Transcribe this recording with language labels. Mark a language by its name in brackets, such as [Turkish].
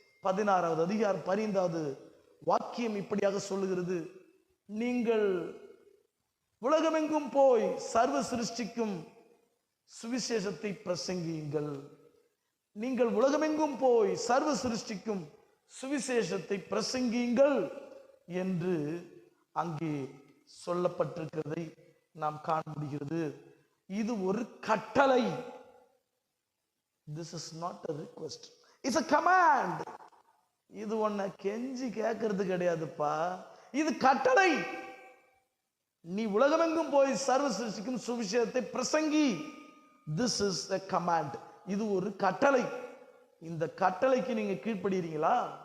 [Tamil] 16வது அதிகாரம் 15வது வாக்கியம் இப்படியாக சொல்லுகிறது, நீங்கள் உலகமெங்கும் போய் சர்வ சிருஷ்டிக்கும் சுவிசேஷத்தை பிரசங்கியுங்கள். நீங்கள் உலகமெங்கும் போய் சர்வ சிருஷ்டிக்கும் சுவிசேஷத்தை பிரசங்கியுங்கள் என்று அங்கே சொல்லப்பட்டிருக்கிறதை நாம் காண முடிகிறது. இது ஒரு கட்டளை. [English] This is not a request, it's a command. [Tamil] இது ஒன்ன கெஞ்சி கேட்கறது கிடையாதுப்பா, இது கட்டளை. நீ உலகமெங்கும் போய் சர்வ சிருஷ்டிக்கும் சுவிசேஷத்தை பிரசங்கி. [English] This is a command. [Tamil] இது ஒரு கட்டளை. இந்த கட்டளைக்கு நீங்க கீழ்ப்படுகிறீங்களா?